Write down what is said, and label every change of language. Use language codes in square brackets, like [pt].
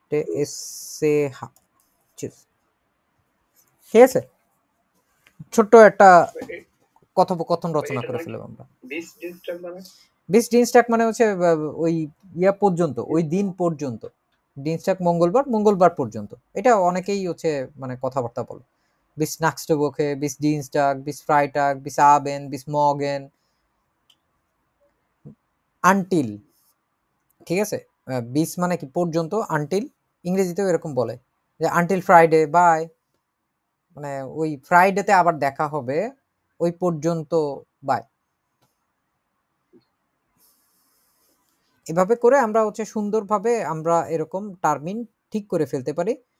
[bn] TSCH. Tschüss. ঠিক আছে, ছোট্ট একটা কথোপকথন রচনা করে ফেললাম আমরা। 20 ডিস্ট্রাক মানে বিশ ডিনস্টাক মানে হচ্ছে ওই ইয়া পর্যন্ত, ওই দিন পর্যন্ত। ডিনস্টাক মঙ্গলবার, মঙ্গলবার পর্যন্ত। এটা অনেকেই হচ্ছে মানে কথাবার্তা বলে। [de] বিস nächste Woche, bis Dienstag, bis Freitag, bis Abend, bis morgen, until, [bn] ঠিক আছে? বিস মানে কি পর্যন্ত, until ইংরেজিতেও এরকম বলে যে until Friday, বাই, মানে ওই ফ্রাইডেতে আবার দেখা হবে, ওই পর্যন্ত বাই। এভাবে করে আমরা হচ্ছে সুন্দরভাবে আমরা এরকম টার্মিন ঠিক করে ফেলতে পারি।